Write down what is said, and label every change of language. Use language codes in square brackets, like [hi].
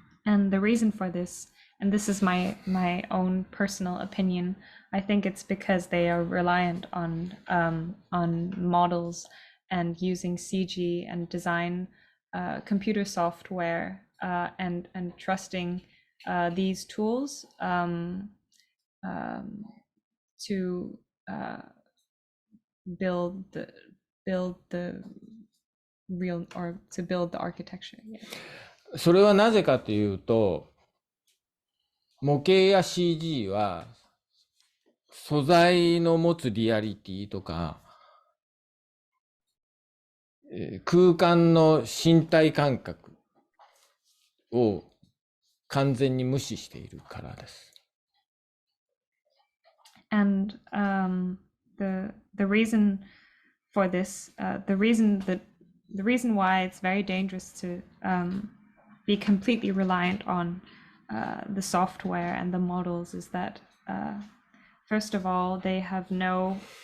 [en] And the reason for this, and this is my own personal opinion, I think it's because they are reliant on models and using CG and design computer software and trusting these tools to build the real or to build the architecture. Yeah. [ja] それはなぜかというと、模型や CG は素材の持つリアリティとか、空間の身体感覚を完全に無視しているからです。 [en] And the reason for this, the reason why it's very dangerous to be completely reliant on the software and the models is that first of all, they have no